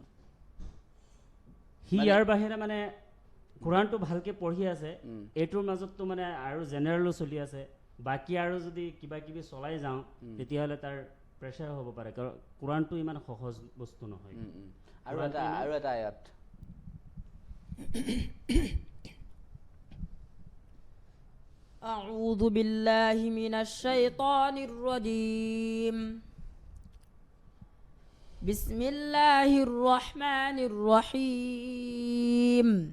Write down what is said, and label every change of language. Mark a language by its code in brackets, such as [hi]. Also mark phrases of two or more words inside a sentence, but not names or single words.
[as] সি ইয়াৰ বাহিৰে মানে কোৰাণটো ভালকে পঢ়ি আছে এইটোৰ মাজততো মানে আৰু জেনেৰেলো চলি আছে বাকী আৰু যদি কিবা কিবি চলাই যাওঁ তেতিয়াহ'লে তাৰ প্ৰেছাৰ হ'ব পাৰে কাৰণ কোৰাণটো ইমান সহজ বস্তু নহয় আৰু এটা আয়াত [ar] أعوذ بالله من الشيطان الرجيم بسم الله الرحمن الرحيم